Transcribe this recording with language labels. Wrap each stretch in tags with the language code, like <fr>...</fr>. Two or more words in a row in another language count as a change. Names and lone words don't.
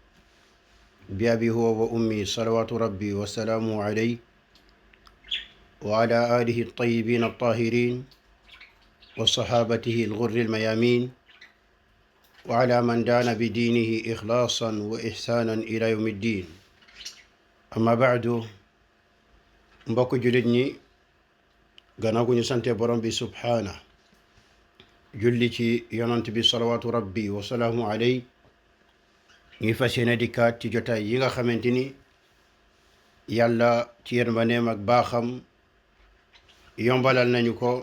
<ar>بأبي هو وأمي صلوات ربي وسلامه عليه وعلى آله الطيبين الطاهرين وصحابته الغر الميامين وعلى من دان بدينه إخلاصا وإحسانا إلى يوم الدين. أما بعد،</ar> <wo>mbokk jullit ñi, gannaaw gu ñu sante borom bi subhaana julli ci yonant bi</wo> <ar>صلوات ربي وسلام علي,</ar> <wo>ñuy fas yéene dikkaat ci jotaay yi nga xamante ni yàlla ci yërmandeem ak baaxam yombalal nañu ko.</wo>